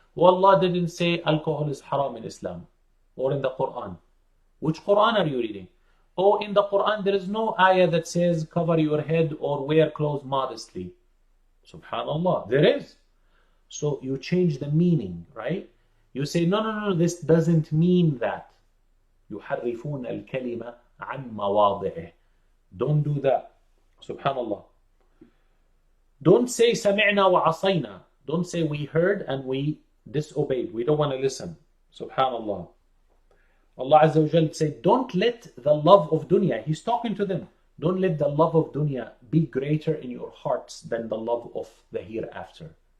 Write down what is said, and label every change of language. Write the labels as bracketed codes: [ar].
[en] Wallah didn't say alcohol is haram in Islam or in the Quran. Which Quran are you reading? Oh, in the Quran there is no ayah that says cover your head or wear clothes modestly. Subhanallah, there is. So you change the meaning, right? You say no, this doesn't mean that. [ar] يحرفون الكلمة عن مواضعه. [en] Don't do that. Subhanallah. Don't say [ar] سمعنا وعصينا. [en] Don't say we heard and we disobeyed. We don't want to listen. Subhanallah. Allah Azza wa Jal said, don't let the love of dunya, He's talking to them, don't let the love of dunya be greater in your hearts than the love of the hereafter.